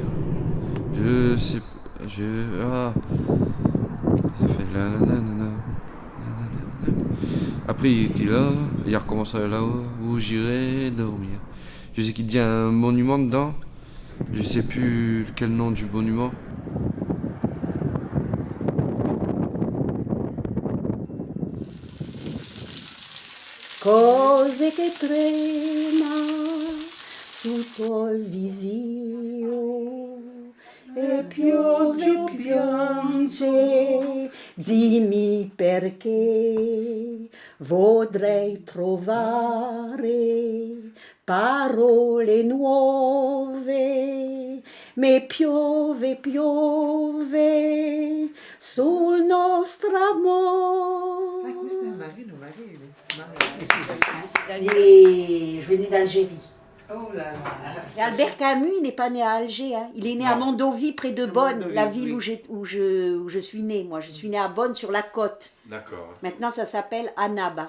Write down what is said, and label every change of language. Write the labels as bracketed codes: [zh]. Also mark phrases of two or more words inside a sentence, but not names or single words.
[fr] Je sais. Ça fait là. Après il était là, il a recommencé là où j'irai dormir. Je sais qu'il y a un monument dedans. Je sais plus quel nom du monument. [it] Cose che trema sul tuo visio e piove, piange, dimmi perché vorrei trovare parole nuove, me piove, piove sul nostro amore. Questo è Marino. [fr] Et je venais d'Algérie. Oh là là. Et Albert Camus, il n'est pas né à Alger. Hein. Il est né à Mondovì, près de Bonn, la ville où je suis née. Moi, je suis née à Bonn, sur la côte. D'accord. Maintenant, ça s'appelle Annaba.